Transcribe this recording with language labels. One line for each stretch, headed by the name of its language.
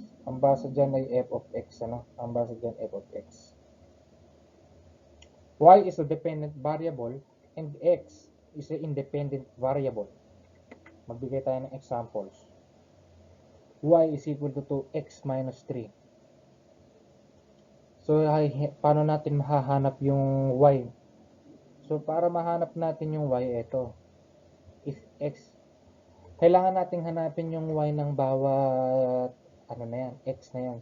Filipino: Ang basa dyan ay f of x, ano? Ang basa dyan f of x.
English: Y is a dependent variable and x is an independent variable.
Filipino: Magbigay tayo ng examples.
English: Y is equal to 2x minus 3.
Filipino: So, paano natin mahahanap yung y? So, para mahanap natin yung y, ito. If x, kailangan nating hanapin yung y ng bawat, ano na yan, x na yan.